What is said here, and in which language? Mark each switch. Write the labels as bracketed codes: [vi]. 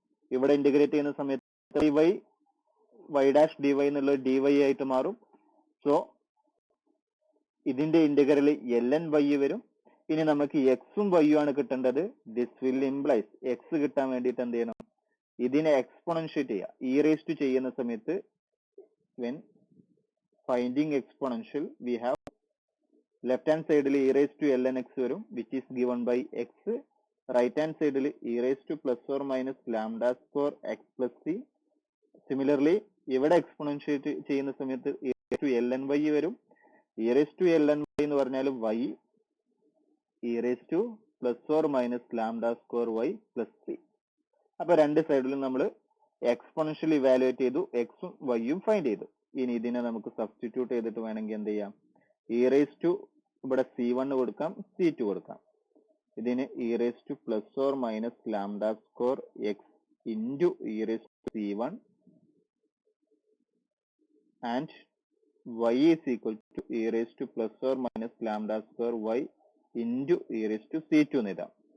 [ml] ഇവിടെ ഇന്റഗ്രേറ്റ് ചെയ്യുന്ന സമയത്ത് y ഡാഷ് dy എന്നുള്ളത് dy ആയിട്ട് മാറും. സോ ഇതിന്റെ ഇന്റഗ്രൽ ln y വരും. ഇനി നമുക്ക് എക്സും വൈയും ആണ് കിട്ടേണ്ടത്. [en] this will implies [ml] എക്സ് കിട്ടാൻ വേണ്ടിയിട്ട് എന്ത് ചെയ്യണം? ഇതിനെ എക്സ്പോണൻഷ്യേറ്റ് ചെയ്യുക. [en] e raise to [ml] ചെയ്യുന്ന സമയത്ത് [en] when finding exponential we have left hand side e raised to ln x varum, which is given by x. Right hand side e raised to plus or minus lambda square x plus c. [ml] Similarly ഇവിടെ എക്സ്പോണൻഷ്യേറ്റ് ചെയ്യുന്ന സമയത്ത് e raised to ln y വരും. [en] e raised to ln y [ml] എന്ന് പറഞ്ഞാൽ [en] y e raised to plus or minus lambda square y plus c. [ml] അപ്പൊ രണ്ട് സൈഡിലും നമ്മൾ എക്സ്പോണൻഷ്യൽ ഇവാലുവേറ്റ് ചെയ്തു, എക്സും വൈയും ഫൈൻഡ് ചെയ്തു. ഇനി ഇതിനെ നമുക്ക് സബ്സ്റ്റിറ്റ്യൂട്ട് ചെയ്തിട്ട് വേണമെങ്കിൽ എന്ത് ചെയ്യാം? ഇ റേസ് ടു ഇവിടെ c1 കൊടുക്കാം, c2 കൊടുക്കാം. ഇതിന് [en] e raise to plus or minus lambda square x into e raise to c1 and y is equal to e raise to plus or minus lambda square y into e raise to c2 [ml] എന്ന് എഴുതാം.